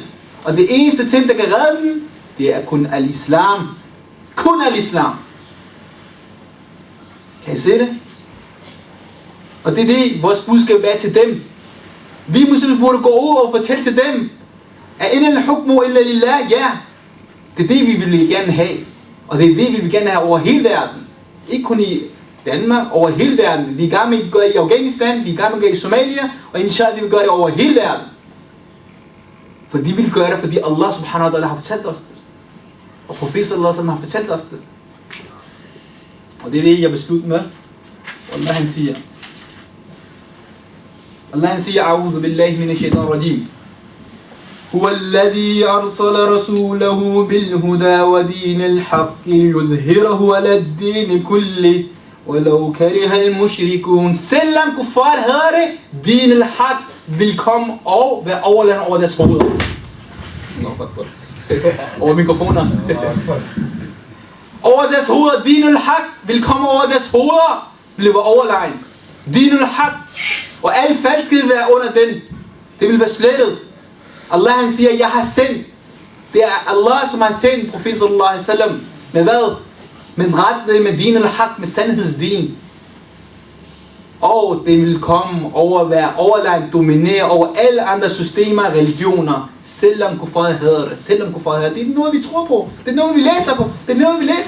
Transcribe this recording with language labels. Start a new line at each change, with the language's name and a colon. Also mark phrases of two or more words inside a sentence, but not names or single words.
Danish: Og det eneste ting, der kan redde dem, det er kun al-Islam. Kun al-Islam. Kan I se det? Og det er det, vores budskab er til dem. Vi muslimer burde gå ud og fortælle til dem, at
Arabic: inna al-hukmu illa lillah,
Danish: ja. Det er det, vi vil gerne have. Og det er det, vi vil gerne have over hele verden. Ikke kun i Danmark, over hele verden. Vi er i gang med at gøre det i Afghanistan, vi er i gang med at gøre det i Somalia, og inshallah, vi vil gøre det over hele verden. For de vil gøre det, fordi Allah
Arabic: subhanahu wa ta'ala
Danish: har fortalt os det. Og profet
Arabic: sallallahu alaihi wasallam
Danish: har fortalt os det. Og det er det, jeg vil slutte med. Allah han siger.
Arabic: A'udhu billahi minash shaitanir rajim. هو الذي أرسل رسوله بالهدى ودين الحق ليظهره على الدين كله ولو كره المشركون.
Danish: Selvom kuffar havde det,
Arabic: din al-haq
Danish: vil komme og være overlandet over deres hoveder. Over mikrofoner. Over deres hoveder,
Arabic: din al-haq
Danish: vil komme over deres hoveder, bliver overlegen.
Arabic: Din al-haq,
Danish: og al falskhed vil være under den. Det vil være slettet. Allah han siger, jeg har sendt. Det er Allah, som har sendt profet
Arabic: sallallahu alaihi wasallam.
Danish: Med hvad? Med retning, med
Arabic: din al-haq,
Danish: med sandhedsdin. Og det vil komme over at være overlagt, dominere over alle andre systemer og religioner, selvom kuffar hader det. Selvom kuffar hader det. Det er noget, vi tror på. Det er noget, vi læser på. Det er noget, vi læser.